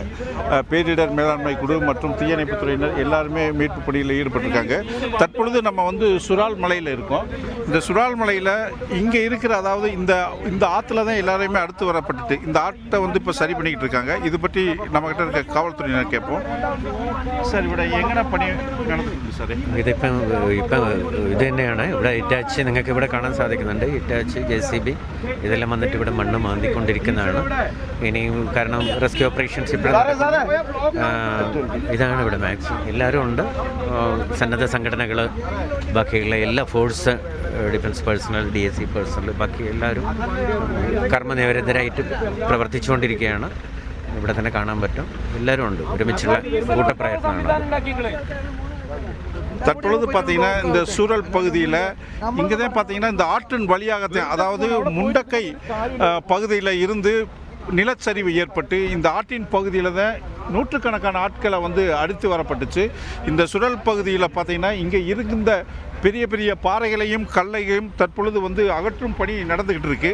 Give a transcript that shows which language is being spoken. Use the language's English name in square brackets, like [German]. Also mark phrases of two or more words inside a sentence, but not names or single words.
[Tamil] பேரிடர் மேலாண்மை குழு மற்றும் தீயணைப்புத் துறையினர் எல்லாருமே மீட்பு பணியில் ஈடுபட்டிருக்காங்க. தற்பொழுது நம்ம சுரால் மலையில் இருக்கோம். இந்த சுரால் மலையில் இங்கே இருக்கிற அதாவது இந்த ஆற்றுல தான் எல்லாருமே அடுத்து வரப்பட்டுட்டு இந்த ஆற்றை இப்போ சரி பண்ணிக்கிட்டு இருக்காங்க. இது பற்றி நம்மகிட்ட இருக்க காவல்துறையினர் கேட்போம். [Malayalam] സാർ ഇവിടെ എങ്ങനെ പണി നടന്നിട്ടുണ്ട് സാറേ? ഇതിപ്പം ഇത് തന്നെയാണ് ഇവിടെ ഇറ്റാച്ച് നിങ്ങൾക്ക് ഇവിടെ കാണാൻ സാധിക്കുന്നുണ്ട്. ഇറ്റാച്ച് JCB ഇതെല്ലാം വന്നിട്ട് ഇവിടെ മണ്ണ് മാന്തിക്കൊണ്ടിരിക്കുന്നതാണ്. ഇനിയും കാരണം [English] rescue operations [Malayalam] ഇവിടെ ഇതാണ് ഇവിടെ മാക്സിമം എല്ലാവരും ഉണ്ട്. സന്നദ്ധ സംഘടനകൾ, ബാക്കിയുള്ള എല്ലാ ഫോഴ്സ്, [English] defence personnel, DSC personnel, [Malayalam] ബാക്കി എല്ലാവരും കർമ്മനിരതരായിട്ട് പ്രവർത്തിച്ചുകൊണ്ടിരിക്കുകയാണ്. ഇവിടെ തന്നെ കാണാൻ പറ്റും. എല്ലാവരും ഉണ്ട്. ഒരുമിച്ചുള്ള കൂട്ടപ്രയത്നമാണ്. [Tamil] தற்பொழுது பார்த்தீங்கன்னா இந்த சூழல் பகுதியில் இங்கே தான் பார்த்தீங்கன்னா இந்த ஆற்றின் வழியாகத்தான் அதாவது முண்டக்கை பகுதியில் இருந்து நிலச்சரிவு ஏற்பட்டு இந்த ஆற்றின் பகுதியில் தான் நூற்றுக்கணக்கான ஆட்களை அடித்து வரப்பட்டுச்சு. இந்த சுழல் பகுதியில் பார்த்தீங்கன்னா இங்கே இருந்த பெரிய பெரிய பாறைகளையும் கல்லையும் தற்பொழுது அகற்றும் பணி நடந்துக்கிட்டு இருக்கு.